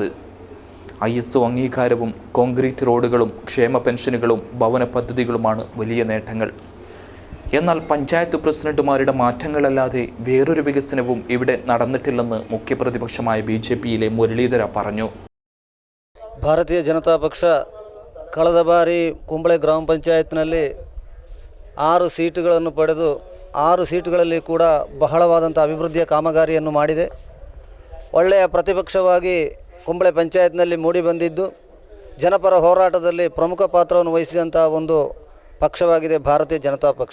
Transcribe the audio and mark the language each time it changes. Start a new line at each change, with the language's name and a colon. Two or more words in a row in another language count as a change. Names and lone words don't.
Malayalam: ISO അംഗീകാരവും കോൺക്രീറ്റ് റോഡുകളും ക്ഷേമ പെൻഷനുകളും ഭവന പദ്ധതികളുമാണ് വലിയ നേട്ടങ്ങൾ. എന്നാൽ പഞ്ചായത്ത് പ്രസിഡന്റുമാരുടെ മാറ്റങ്ങളല്ലാതെ വേറൊരു വികസനവും ഇവിടെ നടന്നിട്ടില്ലെന്ന് മുഖ്യപ്രതിപക്ഷമായ BJPയിലെ മുരളീധര പറഞ്ഞു.
Kannada: ಭಾರತೀಯ ಜನತಾ ಪಕ್ಷ ಕಳೆದ ಬಾರಿ ಕುಂಬಳೆ ಗ್ರಾಮ ಪಂಚಾಯತ್ನಲ್ಲಿ 6 ಸೀಟುಗಳನ್ನು ಪಡೆದು 6 ಸೀಟುಗಳಲ್ಲಿ ಕೂಡ ಬಹಳವಾದಂಥ ಅಭಿವೃದ್ಧಿಯ ಕಾಮಗಾರಿಯನ್ನು ಮಾಡಿದೆ. ಒಳ್ಳೆಯ ಪ್ರತಿಪಕ್ಷವಾಗಿ ಕುಂಬಳೆ ಪಂಚಾಯತ್ನಲ್ಲಿ ಮೂಡಿ ಬಂದಿದ್ದು ಜನಪರ ಹೋರಾಟದಲ್ಲಿ ಪ್ರಮುಖ ಪಾತ್ರವನ್ನು ವಹಿಸಿದಂಥ ಒಂದು ಪಕ್ಷವಾಗಿದೆ ಭಾರತೀಯ ಜನತಾ ಪಕ್ಷ.